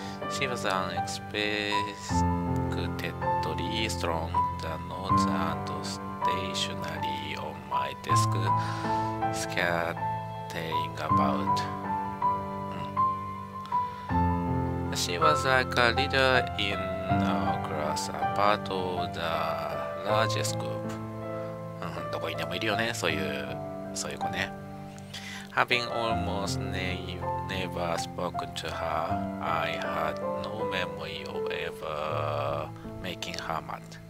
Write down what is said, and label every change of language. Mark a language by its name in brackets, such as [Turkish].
[English] She was unexpectedly strong, the notes and stationery on my desk scattering about. She was like a leader in our class, a part of the largest group. [Japanese] どこにでもいるよね、そういう子ね。 [English] Having almost never spoken to her, I had no memory of ever making her mad.